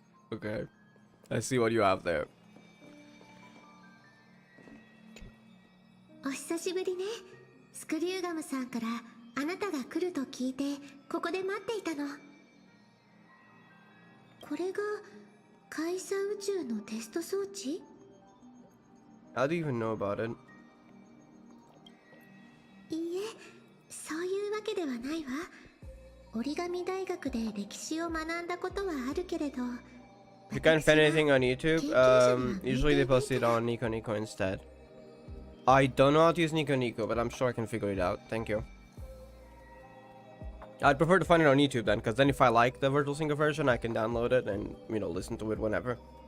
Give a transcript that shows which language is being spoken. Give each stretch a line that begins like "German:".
English: Okay. I see what you have there.
Japanese: お久しぶりね。スクリューガムさんからあなたが来ると聞いてここで待っていたの。これがカイサ宇宙のテスト装置？
English: How do you even know about it?
Japanese: いいえ、そういうわけではないわ。折り紙大学で歴史を学んだことはあるけれど。
English: If you can't find anything on YouTube, usually they post it on Nico Nico instead. I don't know how to use Nico Nico, but I'm sure I can figure it out. Thank you. I'd prefer to find it on YouTube then, because then if I like the Virtual Singer version, I can download it and, you know, listen to it whenever.